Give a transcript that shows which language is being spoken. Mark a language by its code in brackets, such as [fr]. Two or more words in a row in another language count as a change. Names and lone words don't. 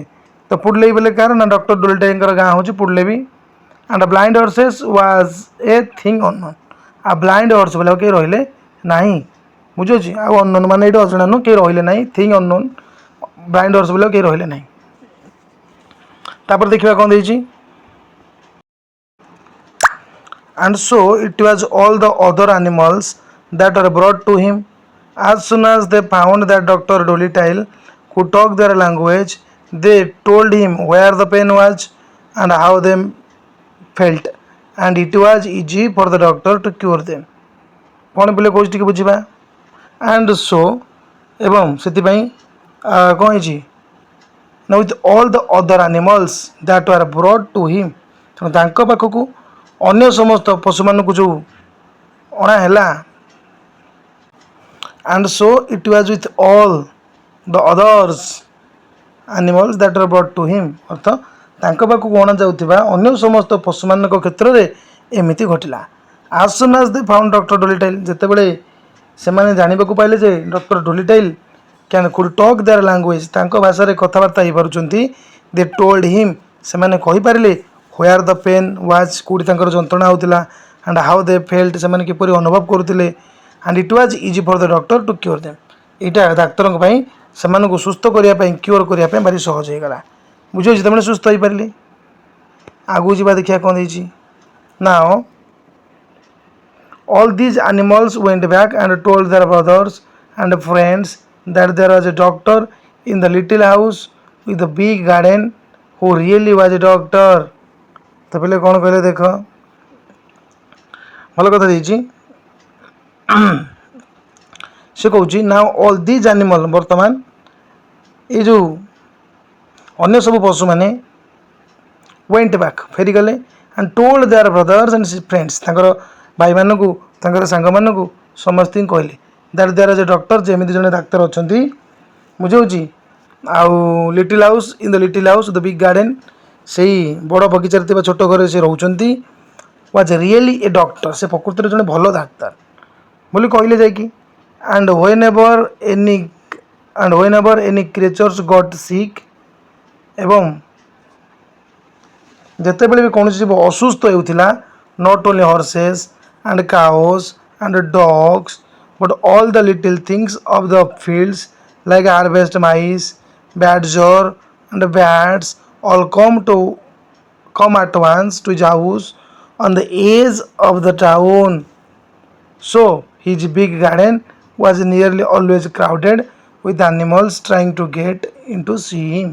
[or] ତ ପୁଡ୍ ଲେବି ବୋଲେ କାହାର ନା ଡକ୍ଟର ଡୋଲିଟାଇଲଙ୍କର ଗାଁ ହେଉଛି ପୁଡ୍ ଲେବି। [en] And blind horses was a thing unknown. [or] ଆଉ [en] blind horse [or] ବୋଲେ ଆଉ କେହି ରହିଲେ ନାହିଁ। ବୁଝୁଛି, ଆଉ ଅନନୋନ୍ ମାନେ ଏଇଠି ଅଜଣା ନୁହଁ, କେହି ରହିଲେ ନାହିଁ। [en] thing unknown, blind horse [or] ବୋଲେ ଆଉ କେହି ରହିଲେ ନାହିଁ। ତାପରେ ଦେଖିବା କ'ଣ ଦେଇଛି, [en] and so it was all the other animals that were brought to him. As soon as they found that Dr. Dolittle could talk their language, they told him where the pain was and how they felt, and it was easy for the doctor to cure them. [or] କ'ଣ ପିଲେ କହୁଛି ଟିକେ ବୁଝିବା। [en] and so [or] ଏବଂ ସେଥିପାଇଁ କ'ଣ ହେଇଛି ନା [en] with all the other animals that were brought to him, [or] ତେଣୁ ତାଙ୍କ ପାଖକୁ ଅନ୍ୟ ସମସ୍ତ ପଶୁମାନଙ୍କୁ ଯେଉଁ ଅଣା ହେଲା। [en] and so it was with all the others animals that were brought to him, [or] ଅର୍ଥ ତାଙ୍କ ପାଖକୁ ଅଣାଯାଉଥିବା ଅନ୍ୟ ସମସ୍ତ ପଶୁମାନଙ୍କ କ୍ଷେତ୍ରରେ ଏମିତି ଘଟିଲା। [en] as soon as they found Dr. Dolittle, [or] ଯେତେବେଳେ ସେମାନେ ଜାଣିବାକୁ ପାଇଲେ ଯେ ଡକ୍ଟର ଡୋଲିଟାଇଲ୍ [en] could talk their language, [or] ତାଙ୍କ ଭାଷାରେ କଥାବାର୍ତ୍ତା ହେଇପାରୁଛନ୍ତି। [en] they told him, [or] ସେମାନେ କହିପାରିଲେ [en] where the pain was, [or] କେଉଁଠି ତାଙ୍କର ଯନ୍ତ୍ରଣା ହେଉଥିଲା। [en] and how they felt, [or] ସେମାନେ କିପରି ଅନୁଭବ କରୁଥିଲେ। [en] and it was easy for the doctor to cure them, [or] ଏଇଟା ଡାକ୍ତରଙ୍କ ପାଇଁ ସେମାନଙ୍କୁ ସୁସ୍ଥ କରିବା ପାଇଁ, କ୍ୟୁର କରିବା ପାଇଁ ଭାରି ସହଜ ହେଇଗଲା। ବୁଝିହେଉଛି, ସେମାନେ ସୁସ୍ଥ ହେଇପାରିଲେ। ଆଗକୁ ଯିବା ଦେଖିବା କ'ଣ ଦେଇଛି। [en] now all these animals went back and told their brothers and friends that there was a doctor in the little house with a big garden who really was a doctor. [or] ତ ପିଲେ କ'ଣ କହିଲେ ଦେଖ, ଭଲ କଥା ଦେଇଛି। ସେ କହୁଛି [en] now all these animal, [or] ବର୍ତ୍ତମାନ ଏଇ ଯେଉଁ ଅନ୍ୟ ସବୁ ପଶୁମାନେ [en] went back, [or] ଫେରିଗଲେ। [en] and told their brothers and friends, [or] ତାଙ୍କର ଭାଇମାନଙ୍କୁ, ତାଙ୍କର ସାଙ୍ଗମାନଙ୍କୁ ସମସ୍ତଙ୍କୁ କହିଲେ [en] that there is a doctor, [or] ଯେମିତି ଜଣେ ଡାକ୍ତର ଅଛନ୍ତି ବୁଝାଉଛି। ଆଉ [en] little house in the little house the big garden, [or] ସେଇ ବଡ଼ ବଗିଚାରେ ଥିବା ଛୋଟ ଘରେ ସେ ରହୁଛନ୍ତି। [en] was really a doctor, [or] ସେ ପ୍ରକୃତରେ ଜଣେ ଭଲ ଡାକ୍ତର ବୋଲି କହିଲେ ଯାଇକି। [en] And whenever any creatures got sick, [or] ଏବଂ ଯେତେବେଳେ ବି କୌଣସି ଜୀବ ଅସୁସ୍ଥ ହେଉଥିଲା, [en] not only horses and cows and dogs but all the little things of the fields like harvest mice, badger and bats all come at once to his house on the edge of the town. So his big garden was nearly always crowded with animals trying to get into see him.